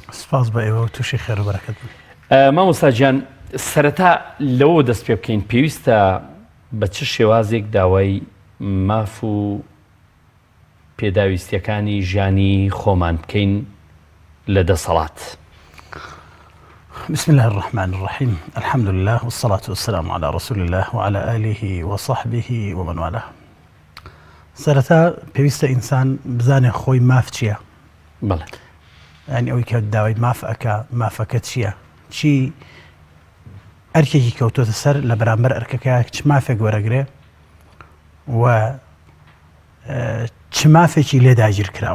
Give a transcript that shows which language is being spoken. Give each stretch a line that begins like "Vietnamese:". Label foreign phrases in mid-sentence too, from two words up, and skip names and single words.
Central Kurdish: سپاس بە ئێوە و تووشی خێر و بەرەکەت بن. مامۆستا گیان سەرەتا لەوە دەست پێ بکەین، پێویستە بە چ شێوازێک داوای ماف و پێداویستیەکانی ژیانی خۆمان بکەین لە دەسەڵات؟
Arabic: بسم الله الرحمن الرحيم الحمد لله والصلاة والسلام على رسول الله وعلى آله وصحبه ومن والاه.
Central Kurdish: سەرەتا پێویستە ئینسان بزانێ خۆی ماف چییە. بەڵێ، ینی ئەوەی کە داوای ماف ئەکا مافەکە چییە، چی ئەرکێکی کەوتۆتە سەر لە بەرامبەر ئەرکەکە چ مافێک وەرەگرێ و چ مافێکی لێ داگیر کراوە.